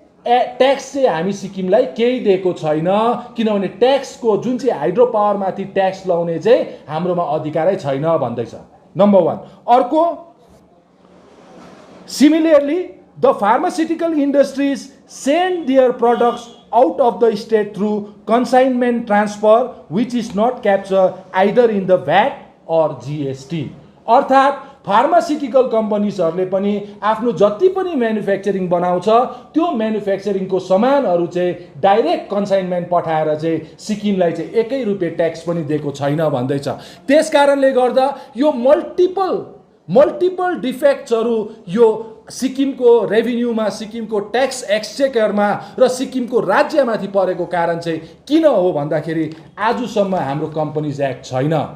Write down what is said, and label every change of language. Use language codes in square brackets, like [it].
[ne] Tax चाहिँ हामी सिक्किमलाई केही दिएको छैन, किनभने ट्याक्सको जुन चाहिँ हाइड्रो पावरमाथि ट्याक्स लगाउने चाहिँ हाम्रोमा अधिकारै छैन भन्दैछ, नम्बर 1। [en] अर्को, similarly the pharmaceutical industries send their products out of the state through consignment transfer which is not captured either in the VAT or GST। [ne] अर्थात् फार्मास्युटिकल कम्पनीजहरूले पनि आफ्नो जति पनि म्यानुफ्याक्चरिङ बनाउँछ त्यो म्यानुफ्याक्चरिङको सामानहरू चाहिँ डाइरेक्ट कन्साइनमेन्ट पठाएर चाहिँ सिक्किमलाई चाहिँ 1 रुपियाँ ट्याक्स पनि दिएको छैन भन्दैछ। त्यस कारणले गर्दा यो मल्टिपल डिफेक्ट्सहरू यो सिक्किमको रेभिन्यूमा, सिक्किमको ट्याक्स एक्सचेकरमा र सिक्किमको राज्यमाथि परेको कारण चाहिँ किन हो भन्दाखेरि आजसम्म हाम्रो कम्पनीज एक्ट छैन।